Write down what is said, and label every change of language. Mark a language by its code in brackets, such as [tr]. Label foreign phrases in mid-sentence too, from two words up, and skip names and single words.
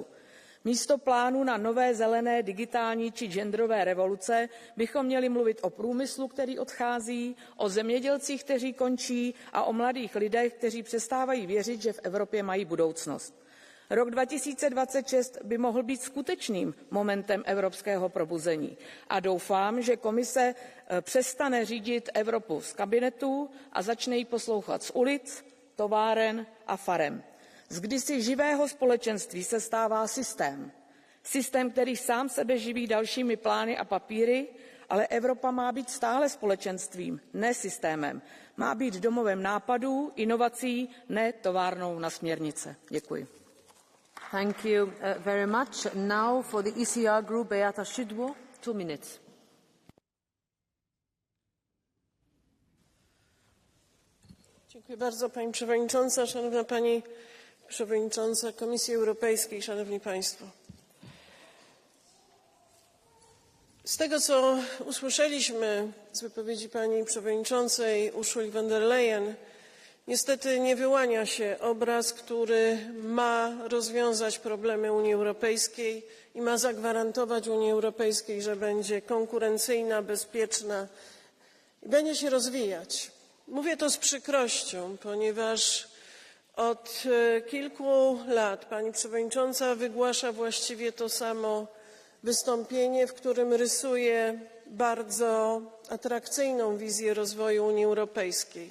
[cs] Místo plánů na nové zelené, digitální či genderové revoluce bychom měli mluvit o průmyslu, který odchází, o zemědělcích, kteří končí a o mladých lidech, kteří přestávají věřit, že v Evropě mají budoucnost. Rok 2026 by mohl být skutečným momentem evropského probuzení a doufám, že Komise přestane řídit Evropu z kabinetů a začne ji poslouchat z ulic, továren a farem. Z kdysi živého společenství se stává systém. Systém, který sám sebe živí dalšími plány a papíry, ale Evropa má být stále společenstvím, ne systémem. Má být domovem nápadů, inovací, ne továrnou na směrnice. Děkuji. [en] Thank you very much. Now for the ECR Group, Beata Szydło, 2 minutes. [pl] Dziękuję bardzo, Pani Przewodnicząca, Szanowna Pani Przewodnicząca Komisji Europejskiej, Szanowni Państwo. Z tego, co usłyszeliśmy z wypowiedzi Pani Przewodniczącej Ursuli von der Leyen, Niestety nie wyłania się obraz, który ma rozwiązać problemy Unii Europejskiej i ma zagwarantować Unii Europejskiej, że będzie konkurencyjna, bezpieczna i będzie się rozwijać. Mówię to z przykrością, ponieważ od kilku lat pani przewodnicząca wygłasza właściwie to samo wystąpienie, w którym rysuje bardzo atrakcyjną wizję rozwoju Unii Europejskiej.